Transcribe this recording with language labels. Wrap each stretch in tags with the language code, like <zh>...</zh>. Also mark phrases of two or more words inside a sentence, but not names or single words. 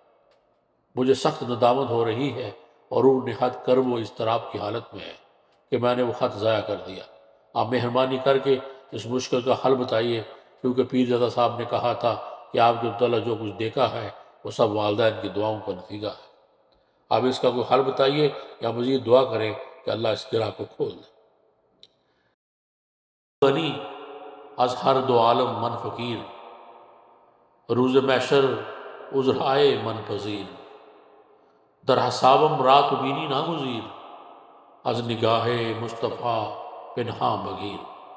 <ur>مجھے سخت ندامت ہو رہی ہے اور روح نہایت کرب و اضطراب کی حالت میں ہے کہ میں نے وہ خط ضائع کر دیا۔ آپ مہربانی کر کے اس مشکل کا حل بتائیے، کیونکہ پیرزادہ صاحب نے کہا تھا کہ آپ کے متعلق جو کچھ دیکھا ہے وہ سب والدین کی دعاؤں کا نتیجہ ہے۔ آپ اس کا کوئی حل بتائیے یا مزید دعا کریں کہ اللہ اس گرہ کو کھول دے۔</ur> <fa>غنی از ہر دو عالم من فقیر، روز محشر عذرائے من پذیر، در حسابم رات بینی ناگزیر، از نگاہ مصطفیٰ پنہاں بگیر۔</fa>